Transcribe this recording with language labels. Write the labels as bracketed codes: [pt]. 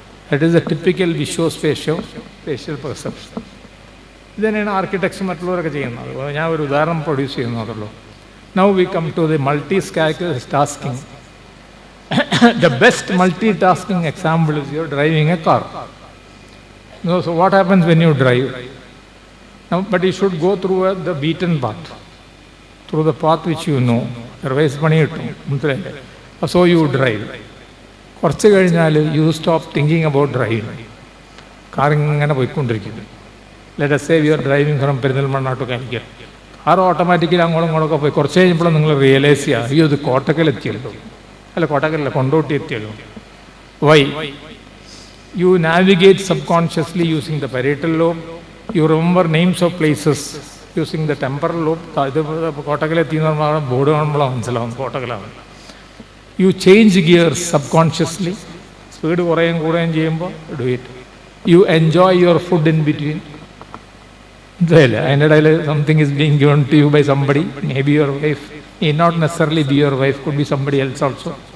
[en] That is a typical Vishospatial perception. [ml] ഇതന്നെയാണ് architecture മറ്റുള്ളവരൊക്കെ ചെയ്യുന്നത്. ഞാൻ ഒരു ഉദാഹരണം produce ചെയ്യുന്നതല്ലോ. [en] Now we come to the multitasking. The best multitasking example is you're driving a car. So what happens when you drive? Now, but you should go through the beaten path, through the path which you know. [ml] Otherwise, പണി കിട്ടും, മനസ്സിലായില്ലേ? [en] So you drive. [ml] കുറച്ച് കഴിഞ്ഞാൽ [en] you stop thinking about driving. [ml] Car ഇങ്ങനെ പോയിക്കൊണ്ടിരിക്കുന്നു. [en] Let us say we are driving from Perinthalmanna to Calicut. [ml] Car automatically അങ്ങോട്ടും ഇങ്ങോട്ടൊക്കെ പോയി കുറച്ച് കഴിഞ്ഞപ്പോഴും നിങ്ങൾ റിയലൈസ് ചെയ്യുക, അയ്യോ ഇത് കോട്ടക്കൽ എത്തിയല്ലോ, അല്ല കോട്ടക്കലല്ല കൊണ്ടോട്ടി എത്തിയല്ലോ. [en] Why? You navigate subconsciously using the parietal lobe. You remember names of places using the temporal lobe. [ml] ഇത് കോട്ടക്കലെത്തിയെന്ന് പറഞ്ഞാൽ ബോർഡ് കാണുമ്പോഴാണ് മനസ്സിലാവും കോട്ടക്കലാണ്. [en] You change gears subconsciously. [ml] Speed കുറയും കൂടുകയും ചെയ്യുമ്പോൾ [en] do it. You enjoy your food in between. Something is being given to you by somebody, maybe your wife, may not necessarily be your wife, could be somebody else also.